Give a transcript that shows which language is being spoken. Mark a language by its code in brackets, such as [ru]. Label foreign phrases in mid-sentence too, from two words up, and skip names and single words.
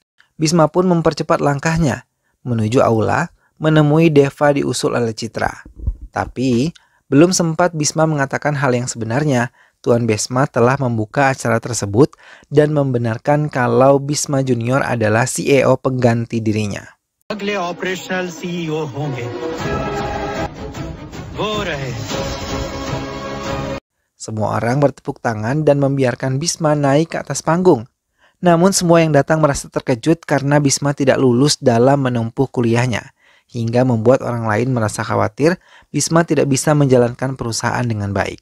[id] Bisma pun mempercepat langkahnya menuju aula menemui Deva diusul oleh Citra. Tapi belum sempat Bisma mengatakan hal yang sebenarnya, Tuan Besma telah membuka acara tersebut dan membenarkan kalau Bisma Junior adalah CEO pengganti dirinya. [hi] अगले ऑपरेशनल सीईओ होंगे वो रहे. [id] Semua orang bertepuk tangan dan membiarkan Bisma naik ke atas panggung. Namun semua yang datang merasa terkejut karena Bisma tidak lulus dalam menempuh kuliahnya, hingga membuat orang lain merasa khawatir Bisma tidak bisa menjalankan perusahaan dengan baik.